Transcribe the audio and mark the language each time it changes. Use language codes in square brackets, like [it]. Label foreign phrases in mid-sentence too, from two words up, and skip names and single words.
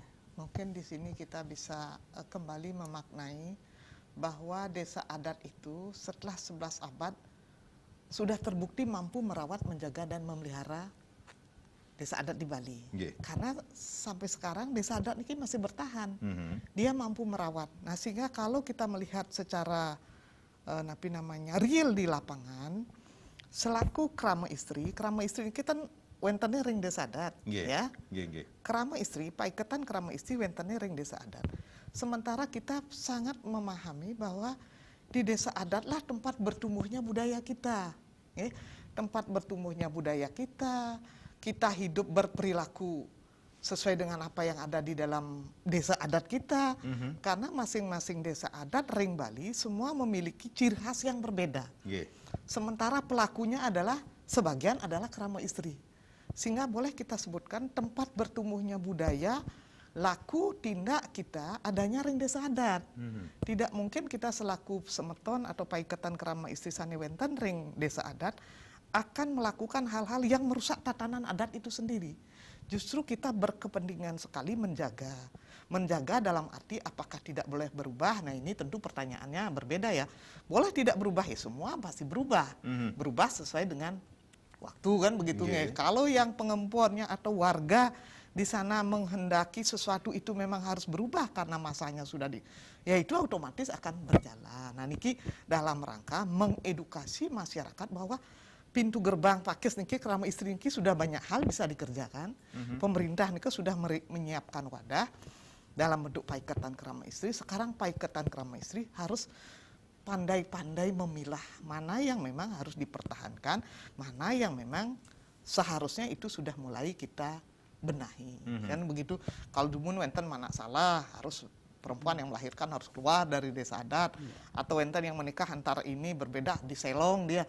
[id] Mungkin di sini kita bisa kembali memaknai bahwa desa adat itu setelah 11 abad sudah terbukti mampu merawat, menjaga dan memelihara desa adat di Bali. Karena sampai sekarang desa adat ini masih bertahan. Dia mampu merawat. Nah, sehingga kalau kita melihat secara real di lapangan, selaku krama istri ini kita [ban] wentene ring [id] desa adat, ya. Krama istri, paiketan krama istri [ban] wentene ring [id] desa adat. Sementara kita sangat memahami bahwa di desa adat lah tempat bertumbuhnya budaya kita, ya. Tempat bertumbuhnya budaya kita hidup berperilaku sesuai dengan apa yang ada di dalam desa adat kita, karena masing-masing desa adat ring Bali semua memiliki ciri khas yang berbeda. Sementara pelakunya adalah sebagian adalah krama istri. Sehingga boleh kita sebutkan tempat bertumbuhnya budaya, laku, tindak kita adanya ring desa adat. Tidak mungkin kita selaku semeton atau paiketan krama istri [ban] Sanewenten ring [id] desa adat akan melakukan hal-hal yang merusak tatanan adat itu sendiri. Justru kita berkepentingan sekali menjaga dalam arti apakah tidak boleh berubah. Nah, ini tentu pertanyaannya berbeda ya. Boleh tidak berubah ya, semua pasti berubah. Berubah sesuai dengan waktu kan begitu. Kalau yang pengempornya atau warga di sana menghendaki sesuatu itu memang harus berubah karena masanya sudah ya itu otomatis akan berjalan. Nah, niki dalam rangka mengedukasi masyarakat bahwa pintu gerbang pakis niki krama istri niki sudah banyak hal bisa dikerjakan. Pemerintah niki sudah menyiapkan wadah dalam bentuk paiketan krama istri. Sekarang paiketan krama istri harus pandai-pandai memilah mana yang memang harus dipertahankan, mana yang memang seharusnya itu sudah mulai kita benahi. Kan begitu. Kalau dulu wenten mana salah, harus perempuan yang melahirkan harus keluar dari desa adat, atau wenten yang menikah antara ini berbeda di selong dia.